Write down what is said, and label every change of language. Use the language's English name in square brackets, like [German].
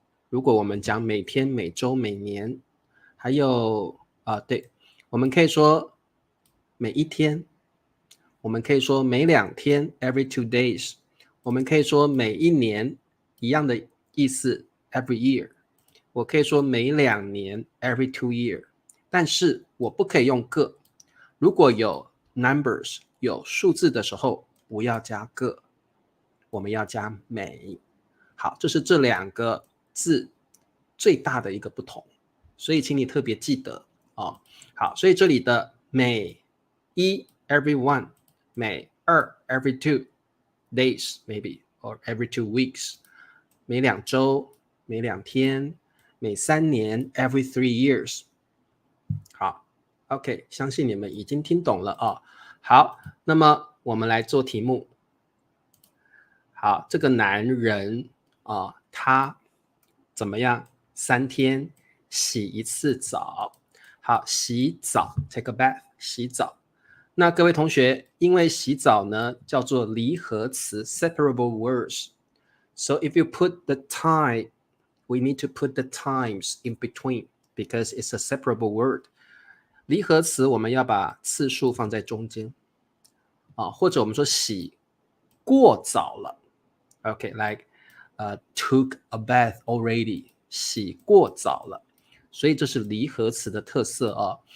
[Chinese] 如果我们讲每天、每周、每年，还有对，我们可以说每一天，我们可以说每2天 [English] every 2 days， [Chinese] 我们可以说每一年，一样的意思 [English] every year， [Chinese] 我可以说每2年 [English] every 2 year， [Chinese] 但是我不可以用个。如果有 numbers 有数字的时候，不要加个，我们要加每。好，这是这2个字最大的一个不同，所以请你特别记得哦。好，所以这里的每一 [English] every one， [Chinese] 每2 [English] every 2 days maybe or every 2 weeks， [Chinese] 每2周，每2天，每3年 [English] every 3 years。 [Chinese] 好 OK， 相信你们已经听懂了哦。好，那么我们来做题目。好，这个男人他怎么样？3天洗一次澡。好，洗澡 [English] take a bath， [Chinese] 洗澡。 那各位同学，因为洗澡呢叫做离合词 [English] separable words， so if you put the time we need to put the times in between because it's a separable word。 [Chinese] 离合词我们要把次数放在中间或者我们说洗过澡了， [English] Okay, like took a bath already， [Chinese] 洗过澡了，所以这是离合词的特色哦。